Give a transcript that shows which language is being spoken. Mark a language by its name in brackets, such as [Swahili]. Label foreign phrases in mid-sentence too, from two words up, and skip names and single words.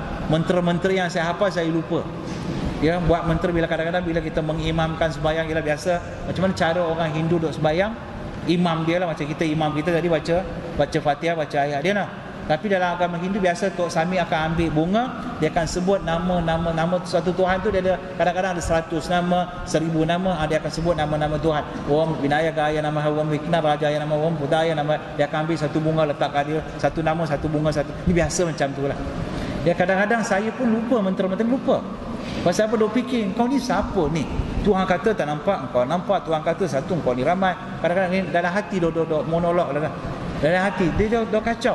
[Malay] Mentera-mentera yang saya hafal saya lupa. Ya, buat mentera bila kadang-kadang bila kita mengimamkan sembahyang, ialah biasa macam mana cara orang Hindu duk sembahyang, imam dia lah macam kita, imam kita tadi baca Fatihah, baca ayat dia lah. Tapi dalam agama Hindu biasa Tok Sami akan ambil bunga, dia akan sebut nama satu Tuhan tu, dia ada kadang-kadang ada 100 nama, 1000 nama, dia akan sebut nama-nama Tuhan. [Sanskrit] Om Vinayagaya namaha, Om Viknarajaya namaha, Om Budaya namaha. [Malay] Dia akan ambil satu bunga letakkan dia, satu nama, satu bunga, satu. Ini biasa macam tu lah. Ya, kadang-kadang saya pun lupa mentera-mentera, lupa. Pasal apa duk fikir, kau ni siapa ni? Tuhan kata tak nampak, kau nampak. Tuhan kata satu, kau ni ramai. Kadang-kadang ni dalam hati duk monolog lah. Dalam hati dia duk kacau.